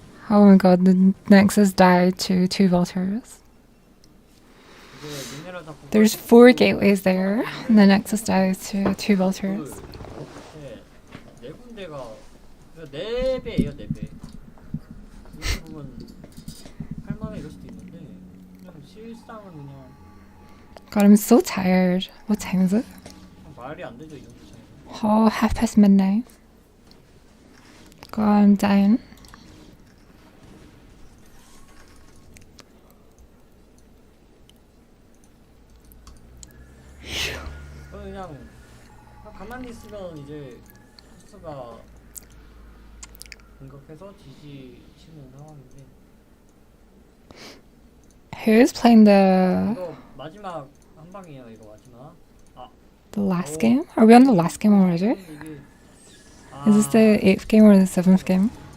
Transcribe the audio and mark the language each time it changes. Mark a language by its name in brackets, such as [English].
[English] Oh my god, the Nexus died to 2 vultures. There's 4 gateways there, and the Nexus dies to 2 vultures. [Korean] 네 군데가 4배예요, 4배. 이렇게 보면 할만해 이럴 수도 있는데 그냥 실상은 그냥 [English] God, I'm so tired. What time is it? [Korean] 말이 안 되죠 이 정도 차이. [English] Oh, midnight. God, I'm dying. [Korean] 그냥 가만히 있으면 이제 토스가 공격해서 지지치는 상황인데. [English] Who's playing the [Korean] 이거 마지막 한 방이에요. 이거 마지막. [English] last game? Are we on the last game already? [Korean] 이게 [English] Is this the 8th game or the 7th game?